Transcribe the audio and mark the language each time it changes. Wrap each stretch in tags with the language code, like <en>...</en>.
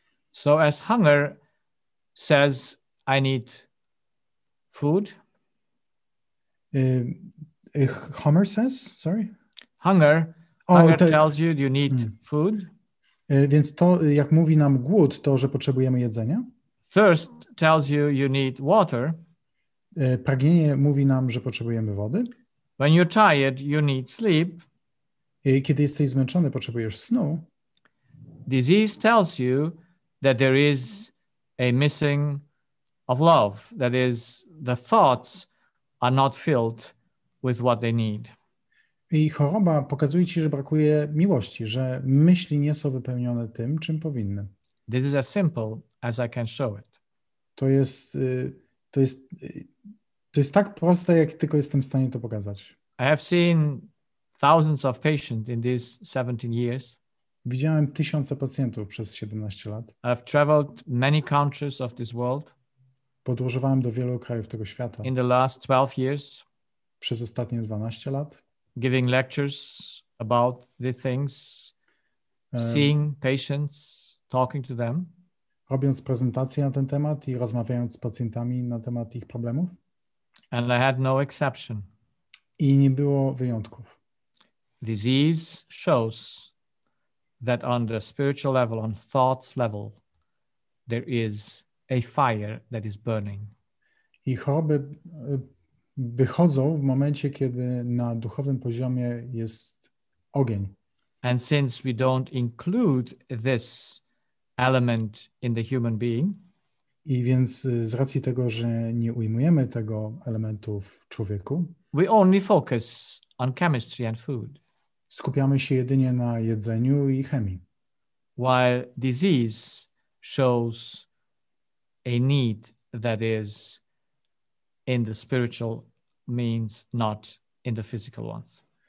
<en>So as hunger says, I need food. Homer says, sorry? Hunger tells you need food.</en> <pl>Więc to, jak mówi nam głód, to, że potrzebujemy jedzenia.</pl> <en>Thirst tells you need water.</en> <pl>Pragnienie mówi nam, że potrzebujemy wody.</pl> <en>When you're tired, you need sleep.</en> <pl>Kiedy jesteś zmęczony, potrzebujesz snu.</pl> <en>Disease tells you that there is a missing of love. That is, the thoughts are not filled with what they need.</en> <pl>I choroba pokazuje ci, że brakuje miłości, że myśli nie są wypełnione tym, czym powinny.</pl> <en>This is as simple as I can show it.</en> <pl>To jest, to jest, to jest tak proste, jak tylko jestem w stanie to pokazać.</pl> <en>I have seen thousands of patients in these 17 years.</en> <pl>Widziałem tysiące pacjentów przez 17 lat.</pl> <en>I've traveled many countries of this world.</en> <pl>Podróżowałem do wielu krajów tego świata.</pl> <en>In the last 12 years.</en> <pl>Przez ostatnie 12 lat.</pl> <en>Giving lectures about the things, seeing patients, talking to them.</en> <pl>Robiąc prezentacje na ten temat i rozmawiając z pacjentami na temat ich problemów.</pl> <en>And I had no exception.</en> <pl>I nie było wyjątków.</pl> <en>Disease shows that on the spiritual level, on thought level, there is a fire that is burning.</en> <pl>I choroby wychodzą w momencie, kiedy na duchowym poziomie jest ogień.</pl> <en>And since we don't include this element in the human being,</en> <pl>i więc z racji tego, że nie ujmujemy tego elementu w człowieku,</pl> <en>we only focus on chemistry and food.</en> <pl>Skupiamy się jedynie na jedzeniu i chemii.</pl> <en>While disease shows a need that is in the spiritual means, not in the physical ones.</en>